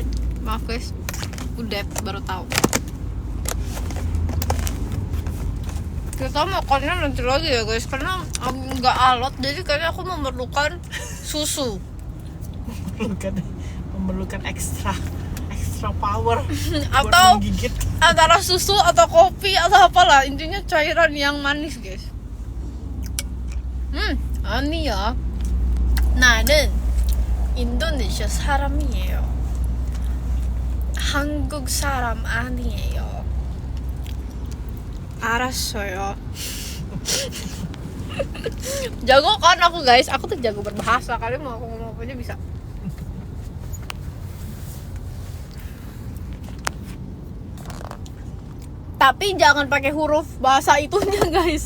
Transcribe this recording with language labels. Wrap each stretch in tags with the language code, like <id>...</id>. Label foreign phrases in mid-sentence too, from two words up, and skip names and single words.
<id>Maaf guys, udah baru tahu. Kita makannya nanti lagi ya guys, karena nggak alot, jadi kayaknya aku memerlukan susu. Memerlukan</id> <en>extra power</en> <id>buat Atau menggigit. antara susu atau kopi atau apalah, intinya cairan yang manis guys.</id> <ko>아니야. 나는 인도네시아 사람이에요. 한국 사람 아니에요. 알았어요.</ko> <id>Jago kan aku guys, aku tuh jago berbahasa. Kalian mau aku ngomong apa aja bisa. Tapi jangan pakai huruf bahasa itunya guys.</id>